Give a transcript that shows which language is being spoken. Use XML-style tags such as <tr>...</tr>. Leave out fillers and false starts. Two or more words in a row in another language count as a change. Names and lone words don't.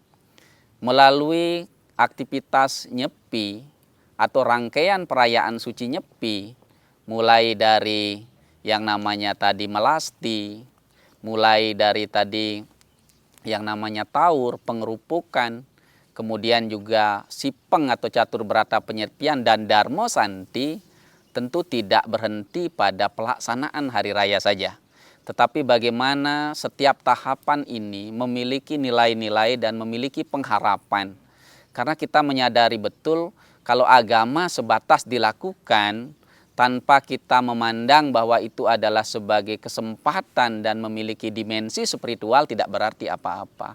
<id>Melalui aktivitas Nyepi atau rangkaian perayaan suci Nyepi, mulai dari yang namanya tadi melasti, mulai dari tadi yang namanya taur, pengerupukan, kemudian juga sipeng atau catur berata penyepian dan darmo santi, tentu tidak berhenti pada pelaksanaan hari raya saja. Tetapi bagaimana setiap tahapan ini memiliki nilai-nilai dan memiliki pengharapan. Karena kita menyadari betul kalau agama sebatas dilakukan tanpa kita memandang bahwa itu adalah sebagai kesempatan dan memiliki dimensi spiritual tidak berarti apa-apa.</id>